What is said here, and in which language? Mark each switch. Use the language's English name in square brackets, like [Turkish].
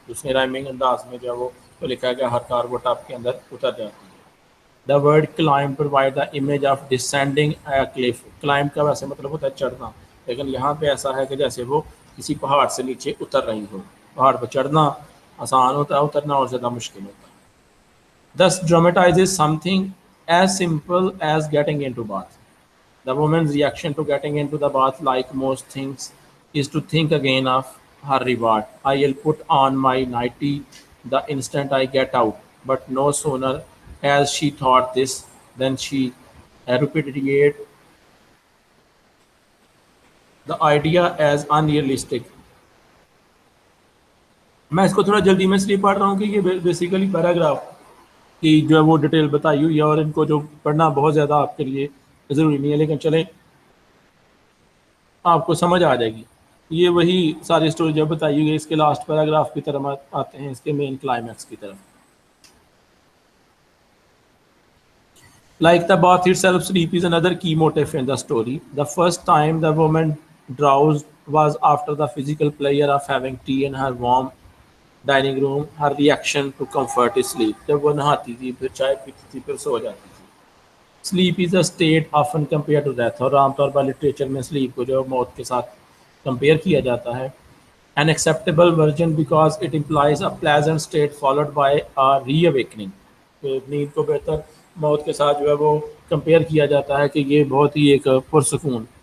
[Urdu] اس نے رائمنگ انداز میں جو ہے وہ تو لکھا گیا ہر کار وہ ٹاپ کے اندر اتر جاتی ہے. [English] The word climb provide the image of descending a cliff. [Urdu] Climb کا ویسے مطلب ہوتا ہے چڑھنا, لیکن یہاں پہ ایسا ہے کہ جیسے وہ کسی پہاڑ سے نیچے اتر رہی ہو. پہاڑ پہ چڑھنا آسان ہوتا ہے, اترنا اور زیادہ مشکل ہوتا ہے. [English] Thus dramatizes something as simple as getting into bath. The woman's reaction to getting into the bath, like most things, is to think again of her reward. I'll put on my nightie the instant I get out. But no sooner has she thought this than she repudiated the idea as unrealistic. [Urdu] میں اس کو تھوڑا جلدی میں اس لیے پڑھ رہا ہوں کہ یہ بیسیکلی پیراگراف کی جو ہے وہ ڈیٹیل بتائی ہوئی ہے, اور ان کو جو پڑھنا بہت زیادہ آپ کے لیے ضروری نہیں ہے, لیکن چلیں آپ کو سمجھ آ جائے گی. یہ وہی ساری اسٹوری جو بتائی ہوئی ہے اس کے لاسٹ پیراگراف کی طرف آتے ہیں, اس کے مین کلائمیکس کی طرف. [English] Like the bath itself, sleep is another key motif in the story. The first time the woman drowsed was after the physical pleasure of having tea in her warm dining room. Her reaction to comfort is sleep. [Urdu] جب وہ نہاتی تھی پھر چائے پیتی تھی پھر سو جاتی تھی. [English] Sleep is a state often compared to death, [Urdu] اور عام طور پر لٹریچر میں سلیپ کو جو موت کے ساتھ کمپیئر کیا جاتا ہے. [English] An acceptable version because it implies a pleasant state followed by a reawakening. [Urdu] نیند کو بہتر موت کے ساتھ جو ہے وہ کمپیئر کیا جاتا ہے کہ یہ بہت ہی ایک پرسکون.